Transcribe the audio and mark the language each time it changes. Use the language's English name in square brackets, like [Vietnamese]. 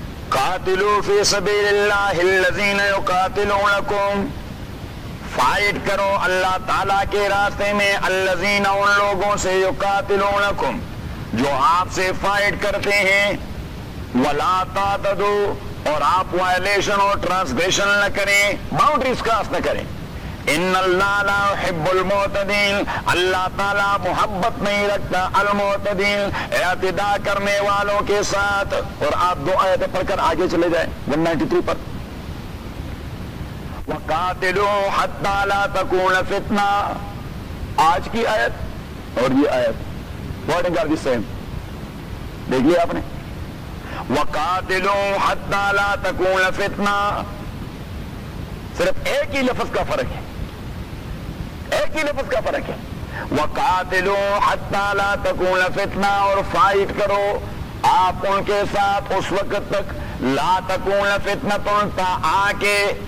[Arabic] قاتلوا فی سبیل اللہ الذین یقاتلونکم, [Urdu] فائٹ کرو اللہ تعالی کے راستے میں, الذین ان لوگوں سے, یقاتلونکم جو آپ سے فائٹ کرتے ہیں, [Arabic] ولا تعتدوا [Urdu] اور آپ وائلیشن اور ٹرانسگریشن نہ کریں, باؤنڈریز کراس نہ کریں. [Arabic] ان اللہ لا يحب المعتدين, [Urdu] اللہ تعالی محبت نہیں رکھتا المعتدين, اعتداء کرنے والوں کے ساتھ. اور آپ دو آیتیں پڑھ کر آگے چلے جائیں 193 پر, [Arabic] وقاتلوا حتى لا تكون فتنة, [Urdu] آج کی آیت اور یہ آیت [English] warning are the same, [Urdu] دیکھ لیا آپ نے, [Arabic] وقاتلوا حتى لا تكون فتنة, [Urdu] صرف ایک ہی لفظ کا فرق ہے, ایک ہی لفظ کا فرق ہے, [Arabic] وقاتلوا حتى لا تكون فتنہ, [Urdu] اور فائٹ کرو آپ ان کے ساتھ اس وقت تک, [Arabic] لا تكون فتنہ [Urdu] تا آ کے,